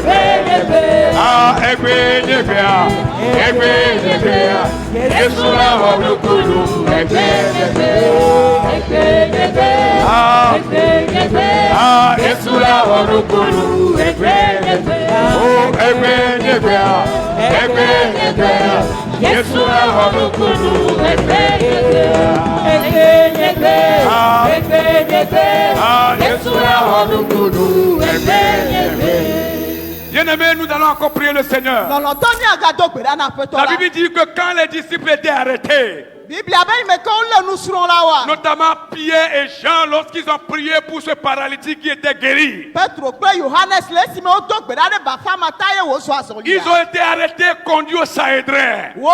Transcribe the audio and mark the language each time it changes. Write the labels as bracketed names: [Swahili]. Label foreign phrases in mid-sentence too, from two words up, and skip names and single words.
[Ewe] Yesu la onukunu. Yesu la onukunu. Oh, Yesu la onukunu. [French] Bien-aimés, nous allons encore prier le Seigneur. La Bible dit que quand les disciples étaient arrêtés, notamment Pierre et Jean, lorsqu'ils ont prié pour ce paralytique qui était guéri, ils ont été arrêtés, conduits au Sanhédrin.